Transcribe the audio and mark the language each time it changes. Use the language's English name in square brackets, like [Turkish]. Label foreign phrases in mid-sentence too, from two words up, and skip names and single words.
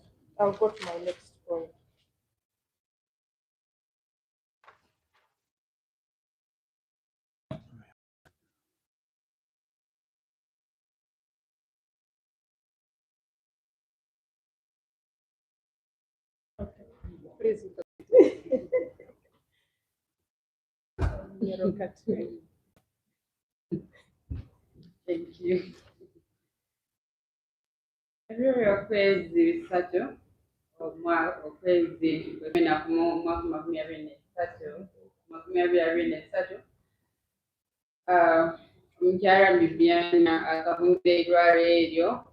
[English] I'll go to my next point. Okay. Please. Thank you. [Tooro] Ebyo okwezi bisatu okwezi kwenda ku mwaka 2023 omukyala Bibiana akabunde eddwaliro eryo